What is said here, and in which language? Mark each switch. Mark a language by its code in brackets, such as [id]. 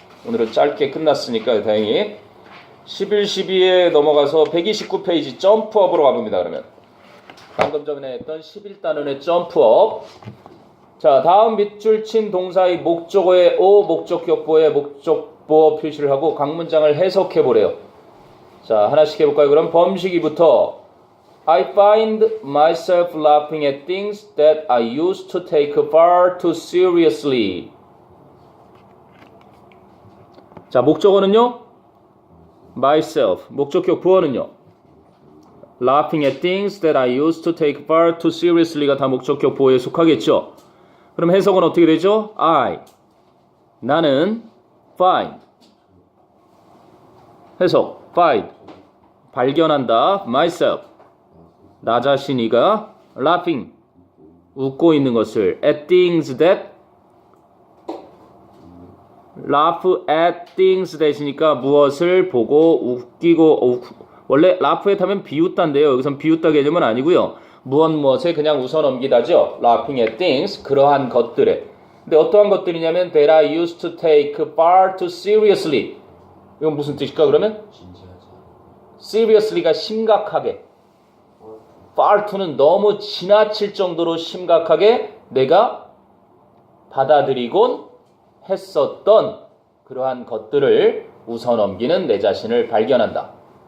[ko] 오늘은 짧게 끝났으니까 다행히 11, 12에 넘어가서 129페이지 점프업으로 가봅니다. 그러면 방금 전에 했던 11단원의 점프업. 자, 다음 밑줄 친 동사의 목적어의 O, 목적격보의 목적보 표시를 하고 각 문장을 해석해 보래요. 자, 하나씩 해볼까요? 그럼 범식이부터 [en] I find myself laughing at things that I used to take far too seriously. [ko] 자, 목적어는요? myself. 목적격 보어는요? [en] laughing at things that I used to take far too seriously가 [ko] 다 목적격 보어에 속하겠죠? 그럼 해석은 어떻게 되죠? 나는 find. 해석 find. 발견한다. myself. 나 자신이가 laughing. 웃고 있는 것을 [en] at things that laugh at things that [ko] 이니까 무엇을 보고 웃기고 원래 laugh에 하면 비웃다인데요. 여기선 비웃다 개념은 아니고요. 무엇에 그냥 웃어 넘기다죠. [en] laughing at things [ko] 그러한 것들에. 근데 어떠한 것들이냐면 [en] that I used to take far too seriously. [ko] 이건 무슨 뜻일까 그러면? 진지하지. seriously가 심각하게. far too는 너무 지나칠 정도로 심각하게 내가 받아들이곤 했었던 그러한 것들을 웃어넘기는 내 자신을 발견한다.